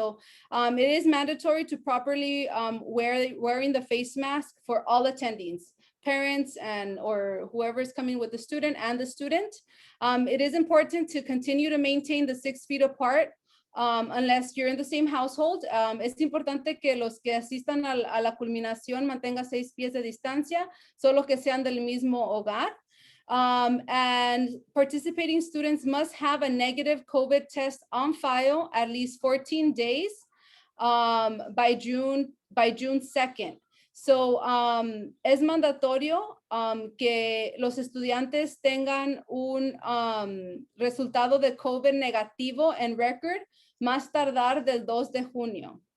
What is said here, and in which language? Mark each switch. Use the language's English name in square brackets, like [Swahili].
[English] So it is mandatory to properly wearing the face mask for all attendings, parents or whoever is coming with the student and the student. It is important to continue to maintain the 6 feet apart unless you're in the same household. [Spanish] Es importante que los que asistan a la culminación mantengan 6 pies de distancia, solo que sean del mismo hogar. [English] And participating students must have a negative COVID test on file at least 14 days by June 2nd. [Spanish] So es mandatorio que los estudiantes tengan un resultado de COVID negativo en record más tardar del 2 de junio.